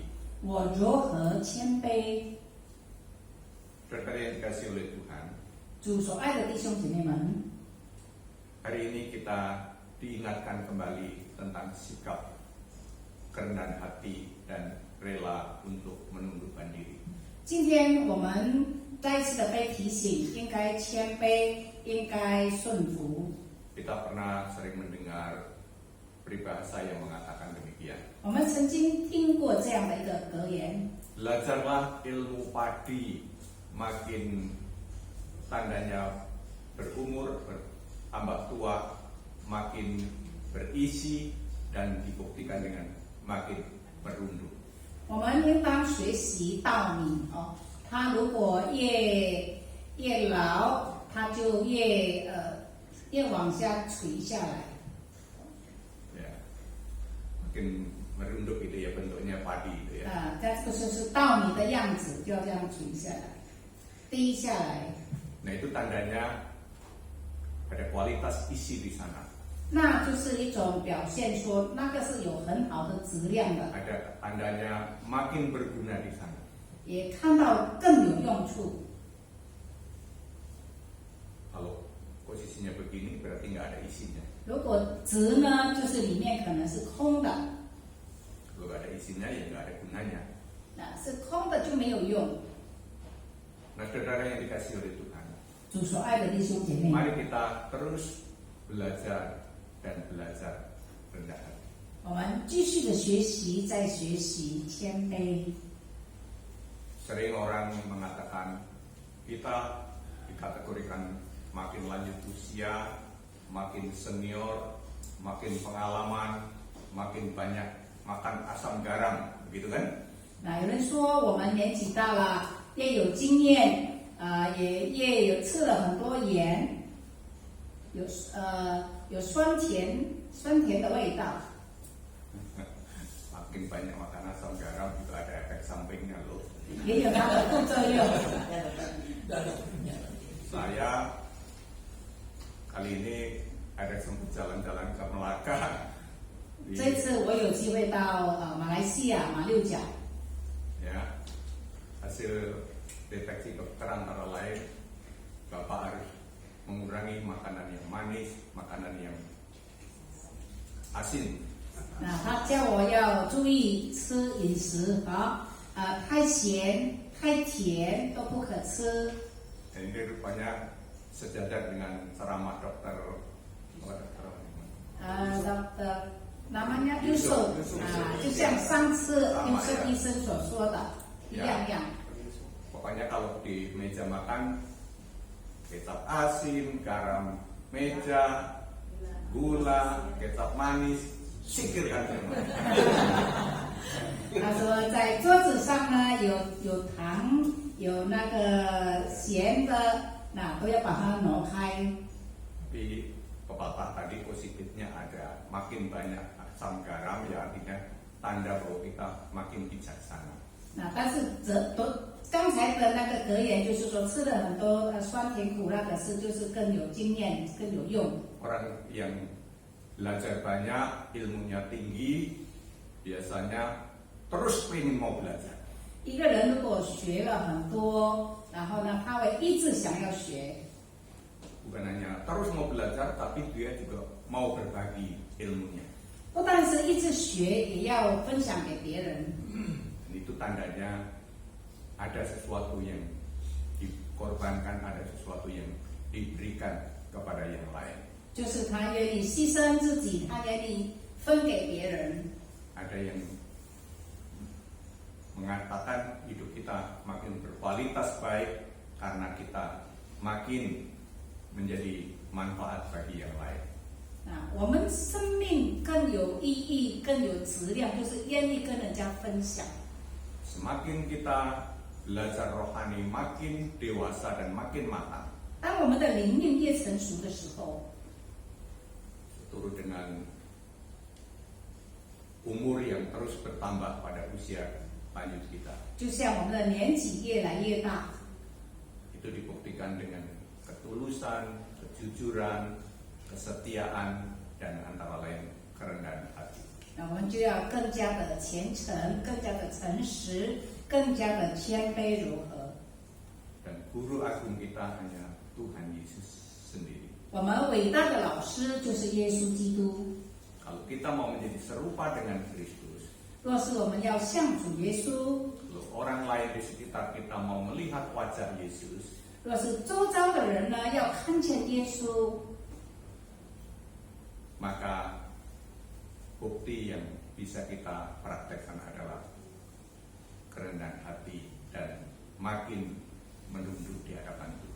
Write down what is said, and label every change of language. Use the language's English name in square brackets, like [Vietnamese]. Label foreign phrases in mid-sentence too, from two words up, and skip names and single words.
[Chinese] 我柔和谦卑， [Indonesian] Saudara yang dikasih oleh Tuhan, [Chinese] 主所爱的弟兄姐妹们， [Indonesian] hari ini kita diingatkan kembali tentang sikap kerendahan hati dan rela untuk menundukkan diri. [Chinese] 今天我们再一次的被提醒，应该谦卑，应该顺服。 [Indonesian] Kita pernah sering mendengar peribahasa yang mengatakan demikian. [Chinese] 我们曾经听过这样的一个格言： [Indonesian] Belajarlah ilmu padi, makin tandanya berumur, bertambah tua, makin berisi dan dibuktikan dengan makin merunduk. [Chinese] 我们应当学习稻米哦，它如果越老，它就越往下垂下来。 [Indonesian] Ya, makin merunduk gitu ya bentuknya padi gitu ya. [Chinese] 这就是稻米的样子，就要这样垂下来，低下来。 [Indonesian] Nah itu tandanya ada kualitas isi di sana. [Chinese] 那就是一种表现说，那个是有很好的质量的， [Indonesian] Ada tandanya makin berguna di sana. [Chinese] 也看到更有用处。 [Indonesian] Kalau posisinya begini berarti nggak ada isinya. [Chinese] 如果直呢，就是里面可能是空的， [Indonesian] Kalau nggak ada isinya ya nggak ada gunanya. [Chinese] 那是空的就没有用。 [Indonesian] Nah saudara yang dikasih oleh Tuhan, [Chinese] 主所爱的弟兄姐妹， [Indonesian] mari kita terus belajar dan belajar rendah hati. [Chinese] 我们继续的学习，再学习谦卑。 [Indonesian] Sering orang mengatakan kita dikategorikan makin lanjut usia, makin senior, makin pengalaman, makin banyak makan asam garam, begitu kan? [Chinese] 那有人说我们年纪大了，越有经验，也越有吃了很多盐，有酸甜的味道。 [Indonesian] Makin banyak makan asam garam itu ada efek sampingnya loh. [Chinese] 也有它的副作用。 [Indonesian] Saya kali ini ada sempat jalan-jalan ke Melaka. [Chinese] 这次我有机会到马来西亚马六甲， [Indonesian] Ya, hasil deteksi dokter antara lain Bapak harus mengurangi makanan yang manis, makanan yang asin. [Chinese] 那他叫我要注意吃饮食，太咸、太甜都不可吃。 [Indonesian] Dan ini rupanya sejajar dengan ceramah dokter. Dokter namanya Yusuf， [Chinese] 就像上次Yusuf医生所说的一样样。 [Indonesian] Pokoknya kalau di meja makan kecap asin, garam meja, gula, kecap manis, singkirkan semua. [Chinese] 他说在桌子上呢有糖，有那个咸的，那都要把它挪开。 [Indonesian] Tapi pepatah tadi positifnya ada, makin banyak asam garam ya artinya tanda bahwa kita makin bijaksana. [Chinese] 那但是刚才的那个格言就是说吃了很多酸甜苦辣，可是就是更有经验，更有用。 [Indonesian] Orang yang belajar banyak, ilmunya tinggi, biasanya terus pengen mau belajar. [Chinese] 一个人如果学了很多，然后呢，他会一直想要学。 [Indonesian] Bukan hanya terus mau belajar, tapi dia juga mau berbagi ilmunya. [Chinese] 不但是一直学，也要分享给别人。 [Indonesian] Dan itu tandanya ada sesuatu yang dikorbankan, ada sesuatu yang diberikan kepada yang lain. [Chinese] 就是他愿意牺牲自己，他愿意分给别人。 [Indonesian] Ada yang mengatakan hidup kita makin berkualitas baik karena kita makin menjadi manfaat bagi yang lain. [Chinese] 我们生命更有意义、更有质量，就是愿意跟人家分享。 [Indonesian] Semakin kita belajar rohani, makin dewasa dan makin matang. [Chinese] 当我们的灵命越成熟的时候， [Indonesian] Turut dengan umur yang terus bertambah pada usia lanjut kita. [Chinese] 就像我们的年纪越来越大， [Indonesian] Itu dibuktikan dengan ketulusan, kejujuran, kesetiaan, dan antara lain kerendahan hati. [Chinese] 那我们就要更加的虔诚，更加的诚实，更加的谦卑柔和。 [Indonesian] Dan guru agung kita hanya Tuhan Yesus sendiri. [Chinese] 我们伟大的老师就是耶稣基督。 [Indonesian] Kalau kita mau menjadi serupa dengan Kristus, [Chinese] 若是我们要像主耶稣， [Indonesian] kalau orang lain di sekitar kita mau melihat wajah Yesus, [Chinese] 若是周遭的人呢要看见耶稣， [Indonesian] maka bukti yang bisa kita praktekkan adalah kerendahan hati dan makin menunduk di hadapan Tuhan.